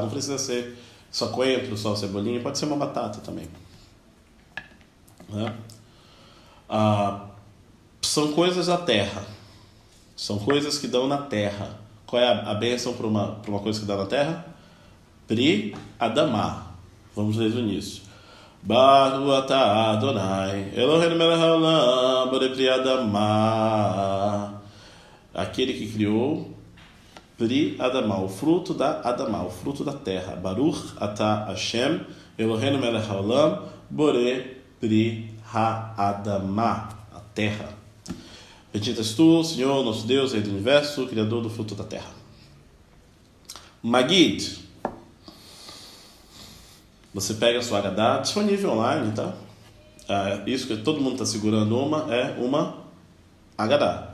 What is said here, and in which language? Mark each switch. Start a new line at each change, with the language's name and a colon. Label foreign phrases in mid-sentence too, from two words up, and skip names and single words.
Portuguese: Não precisa ser só coentro, só cebolinha, pode ser uma batata também. Né? São coisas da terra. São coisas que dão na terra. Qual é a bênção para uma coisa que dá na terra?
Hebrew: פרי אדמה.
Portuguese: Vamos ler no início.
Hebrew: ברוך אתה אדוני אלוהינו מלך העולם בורא פרי אדמה.
Portuguese: Aquele que criou
Hebrew: פרי אדמה,
Portuguese: o fruto da Adamá, o fruto da terra.
Hebrew: ברוך אתה השם אלוהינו מלך העולם בורא פרי האדמה,
Portuguese: a terra. Bendito és tu, Senhor, nosso Deus, Rei do Universo, Criador do fruto da terra. Magid. Você pega a sua Agadá, disponível online, tá? Isso que todo mundo está segurando é uma Agadá.